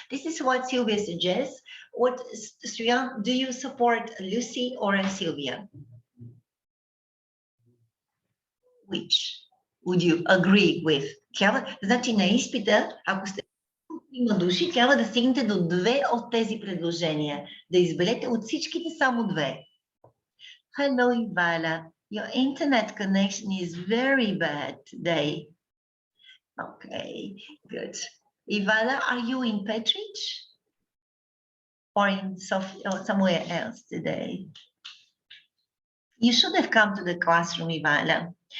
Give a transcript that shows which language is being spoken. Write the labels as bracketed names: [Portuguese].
[English] This is what Sylvia suggests. What, Sriyan, do you support Lucy or Sylvia? Which would you agree with? [Bulgarian] Значи на изпита, ако сте има души, трябва да стигнете до две от тези предложения. Да изберете от всичките само две. [English] Hello, Ivala. Your internet connection is very bad today. Okay, good. Ivala, are you in Petrich? Or in Sofia or somewhere else today? You should have come to the classroom, Ivala.